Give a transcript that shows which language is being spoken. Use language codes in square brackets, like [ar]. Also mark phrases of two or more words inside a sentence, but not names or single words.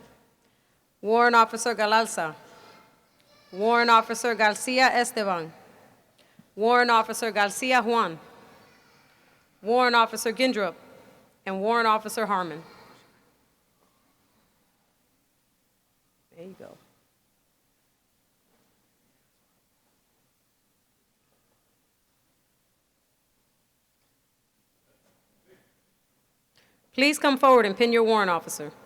[en] Warrant Officer Galalza, Warrant Officer Garcia Esteban, Warrant Officer Garcia Juan, Warrant Officer Gindrup, and Warrant Officer Harmon. There you go. Please come forward and pin your warrant officer.